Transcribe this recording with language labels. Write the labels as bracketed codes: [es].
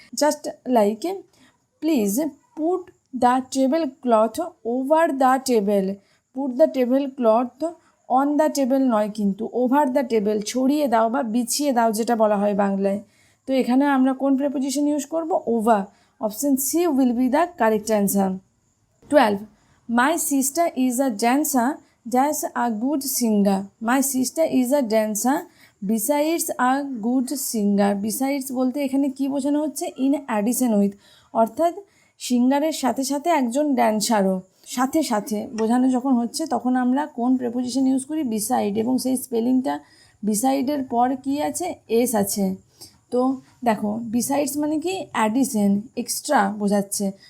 [en] Just like please put the table cloth over the table. Put the table cloth on the table নয়, কিন্তু over the table, [bn] ছড়িয়ে দাও বা বিছিয়ে দাও যেটা বলা হয় বাংলায়। তো এখানে আমরা কোন [en] Preposition use করব? Over. Option C will be the correct answer. 12. My sister is a dancer, that's a good singer. My sister is a dancer besides a good singer. [bn] Besides বলতে এখানে কি বোঝানো হচ্ছে? [en] in addition with, [bn] অর্থাৎ সিঙ্গারের সাথে সাথে একজন ড্যান্সারও। সাথে সাথে বোঝানো যখন হচ্ছে তখন আমরা কোন প্রেপোজিশন ইউজ করি? বিসাইড। এবং সেই স্পেলিংটা বিসাইডের পর কি আছে? এস আছে। তো দেখো, বিসাইডস মানে কি? অ্যাডিশন, এক্সট্রা বোঝাচ্ছে।